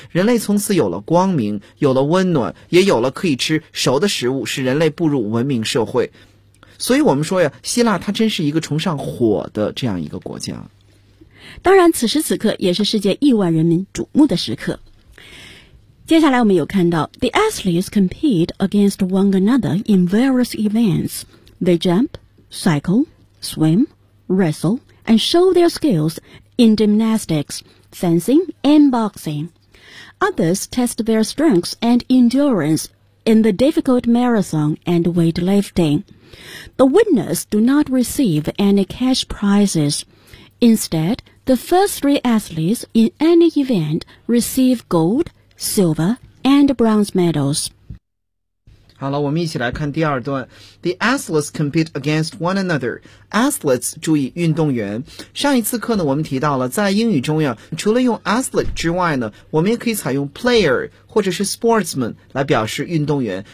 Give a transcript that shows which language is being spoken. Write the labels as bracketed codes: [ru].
[zh] 人类从此有了光明，有了温暖，也有了可以吃熟的食物，使人类步入文明社会。所以我们说呀，希腊它真是一个崇尚火的这样一个国家。当然此时此刻也是世界亿万人民瞩目的时刻。接下来我们有看到 [en] The athletes compete against one another in various events. They jump, cycle, swim, wrestle, and show their skills in gymnastics, fencing, and boxing. Others test their strengths and endurance in the difficult marathon and weightlifting. The winners do not receive any cash prizes. Instead,The first three athletes in any event receive gold, silver, and bronze medals. [zh] 好了，我们一起来看第二段。 [en] The athletes compete against one another. Athletes, [zh] 注意运动员。上一次课呢，我们提到了，在英语中呀，除了用 athlete 之外呢，我们也可以采用 player 或者是 sportsman 来表示运动员。